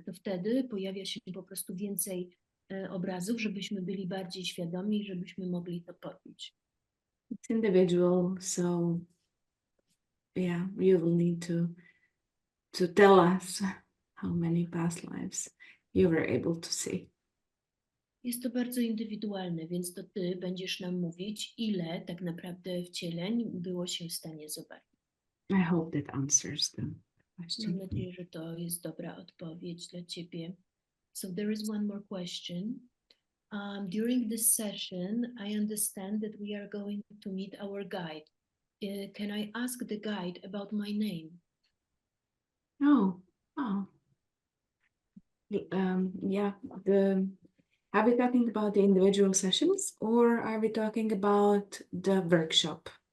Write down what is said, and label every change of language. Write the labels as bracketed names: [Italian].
[Polish] To wtedy pojawia się po prostu więcej obrazów, żebyśmy byli bardziej świadomi, żebyśmy mogli to poczuć. [English] It's individual, so yeah, you will need to tell us how many past lives you were able to see. [Polish] Jest to bardzo indywidualne, więc to ty będziesz nam mówić, ile tak naprawdę wcieleń było się w stanie zobaczyć. [English] I hope that answers the [Polish] Mam [English] question. [Polish] nadzieję, że to jest dobra odpowiedź dla ciebie. [English] So there is one more question. During this session, I understand that we are going to meet our guide. Can I ask the guide about my name? Oh. Yeah, are we talking about the individual sessions or are we talking about the workshop?